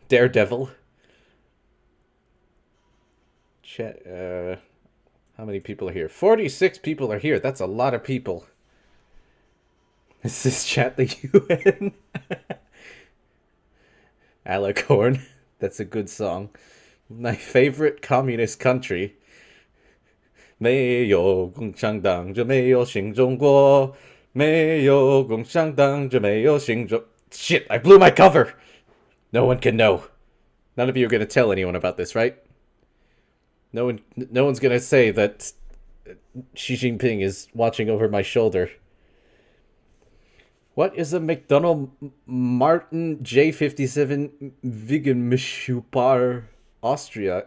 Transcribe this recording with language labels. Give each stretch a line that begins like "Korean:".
English: Daredevil. Chat. How many people are here? 46 people are here. That's a lot of people. Is this chat the UN? Alicorn. That's a good song. My favorite communist country.
Chinese: 没有共产党就没有新中国，没有共产党就没有新中。
English: Shit! I blew my cover. No one can know. None of you are going to tell anyone about this, right? No one's going to say that Xi Jinping is watching over my shoulder. What is a McDonald Martin J57 vegan Mishupar Austria?